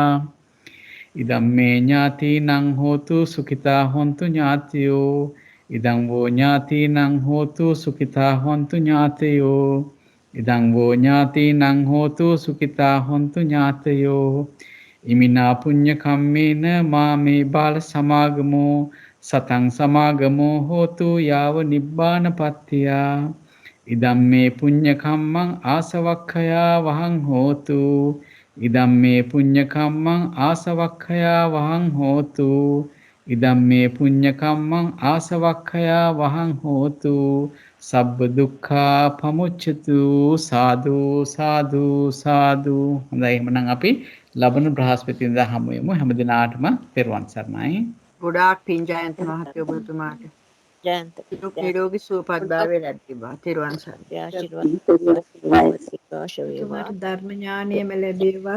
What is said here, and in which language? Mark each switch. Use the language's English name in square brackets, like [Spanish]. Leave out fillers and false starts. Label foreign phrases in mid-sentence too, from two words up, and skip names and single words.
[Pali] ඉදම්මේ ඥාතිනං හෝතු සුඛිතා හොන්තු ඥාතියෝ. ඉදං වෝ ඥාතිනං හෝතු සුඛිතා හොන්තු ඥාතයෝ. ඉදං වෝ ඥාතිනං හෝතු සුඛිතා හොන්තු ඥාතයෝ. ඉමිනා පුඤ්ඤ කම්මේන මාමේ බාල සමාගමෝ සතං සමාගමෝ හෝතු යාව නිබ්බානපත්තියා. ඉදම්මේ පුඤ්ඤ කම්මං ආසවක්ඛයා වහං හෝතු ඉදම්මේ පුඤ්ඤ කම්මං ආසවක්ඛයා වහං හෝතු ඉදම්මේ පුඤ්ඤ කම්මං ආසවක්ඛයා වහං හෝතු සබ්බ දුක්ඛා පමුච්ඡතු සාදු සාදු සාදු. [Sinhala] හොඳයි එහෙනම් අපි ලබන බ්‍රහස්පතින්දා හමු වෙමු. හැම දිනාටම පෙරවන් සරණයි. ගොඩාක් පින් ජයන්ත මහත්තයෝ ඔබතුමාට ජයන්ත නිරෝගී සුවපත්භාවය ලැබේවා. තෙරුවන් සරණයි. ආශිර්වාද ඔබතුමාට ධර්ම ඥානයම ලැබේවා.